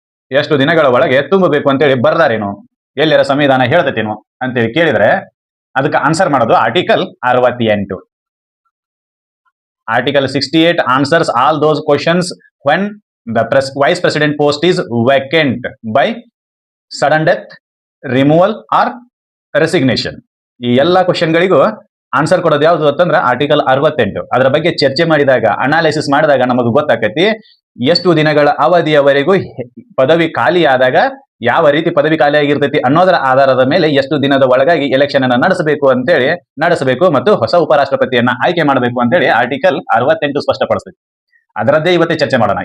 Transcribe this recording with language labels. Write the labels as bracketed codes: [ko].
[kn] ಎಷ್ಟು ದಿನಗಳ ಒಳಗೆ ತುಂಬಬೇಕು ಅಂತೇಳಿ ಬರ್ದಾರೇನು, ಎಲ್ಲರ ಸಂವಿಧಾನ ಹೇಳ್ತೇನು ಅಂತೇಳಿ ಕೇಳಿದ್ರೆ ಅದಕ್ಕೆ ಆನ್ಸರ್ ಮಾಡೋದು article 68. [en] Article 68 answers all those questions when the vice president post is vacant by sudden death, removal or resignation. [kn] ಈ ಎಲ್ಲ ಕ್ವಶನ್ಗಳಿಗೂ ಆನ್ಸರ್ ಕೊಡೋದು ಯಾವುದು ಅಂತಂದ್ರೆ ಆರ್ಟಿಕಲ್ 68. ಅದರ ಬಗ್ಗೆ ಚರ್ಚೆ ಮಾಡಿದಾಗ, ಅನಾಲಿಸಿಸ್ ಮಾಡಿದಾಗ ನಮಗೆ ಗೊತ್ತಾಕತಿ ಎಷ್ಟು ದಿನಗಳ ಅವಧಿಯವರೆಗೂ ಪದವಿ ಖಾಲಿ ಆದಾಗ ಯಾವ ರೀತಿ ಪದವಿ ಖಾಲಿಯಾಗಿರ್ತೈತಿ ಅನ್ನೋದರ ಆಧಾರದ ಮೇಲೆ ಎಷ್ಟು ದಿನದ ಒಳಗಾಗಿ ಎಲೆಕ್ಷನ್ ಅನ್ನ ನಡೆಸಬೇಕು ಮತ್ತು ಹೊಸ ಉಪರಾಷ್ಟ್ರಪತಿಯನ್ನ ಆಯ್ಕೆ ಮಾಡಬೇಕು ಅಂತೇಳಿ ಆರ್ಟಿಕಲ್ 68 ಸ್ಪಷ್ಟಪಡಿಸ್ತೈತಿ. ಅದರದ್ದೇ ಇವತ್ತೇ ಚರ್ಚೆ ಮಾಡೋಣ.